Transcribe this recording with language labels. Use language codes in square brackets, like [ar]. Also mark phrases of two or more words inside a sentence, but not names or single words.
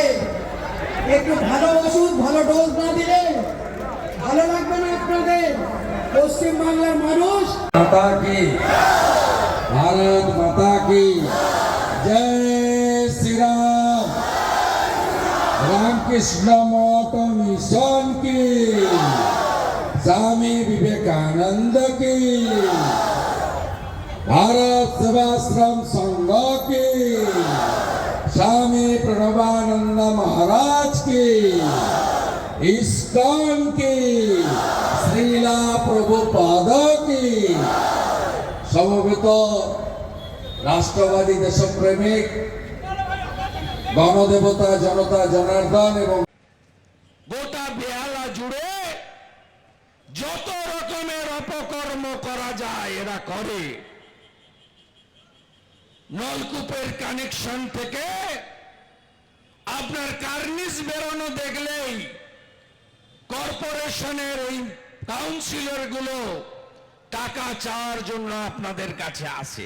[bn] একটু ভালো ওষুধ, ভালো ডোজ না দিলে ভালো লাগবে না আপনাদের। পশ্চিম বাংলার মানুষ [hi] माता की, भारत माता की जय श्रीराम, रामकृष्ण मठ मिशन की, स्वामी विवेकानंद की, भारत सेवाश्रम संघ की, स्वामी प्रणवानंद महाराज की, इस्कॉन की, श्रीला प्रभुपाद की। [bn] সমবেত রাষ্ট্রবাদী দেশপ্রেমিক গণদেবতা জনতা জনার্দন এবং গোটা বেহালা জুড়ে যত রকমের অপকর্ম করা যায় এরা করে। নলকূপের কানেকশন থেকে আপনার কার্নিস বেরোনো দেখলেই কর্পোরেশনের ওই কাউন্সিলর গুলো টাকা চাওয়ার জন্য আপনাদের কাছে আসে।